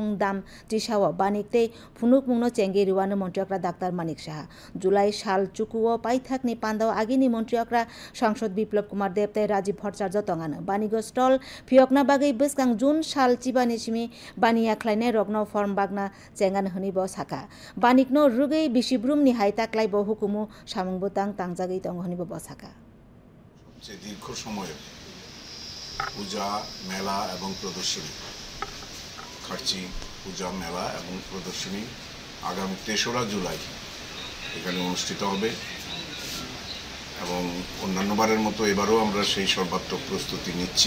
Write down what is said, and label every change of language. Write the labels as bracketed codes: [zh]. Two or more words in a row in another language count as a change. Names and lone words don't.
[trp] दाम तिसाव बानिकते फुनुक मुंनो चेंगे रिवानो मन्त्रियकरा डाक्टर मानिक शाह जुलाइ साल चुकुओ पाइथाकनि पान्दाव आगिनि मन्त्रियकरा सांसद बिप्लव कुमार देवते राजीव भट्टाचार्य तंगानो बानिगो स्टल फियकना बागै बसकां जुन साल चिबानि सिमी बानिया ख्लाइनाय रगनो फर्म बागना चेंगान हनि ब साका बानिकनो रुगै बिसिब्रुमनि हाय ताक्लाइ ब हुकुमु सामुंबुतां तांजागै तंग हनि ब साका [bn] যে দীর্ঘ সময়ে পূজা মেলা এবং প্রদর্শনী খার্চি পূজা মেলা এবং প্রদর্শনী আগামী ৩রা জুলাই এখানে অনুষ্ঠিত হবে এবং অন্যান্যবারের মতো এবারও আমরা সেই সর্বাত্মক প্রস্তুতি নিচ্ছি।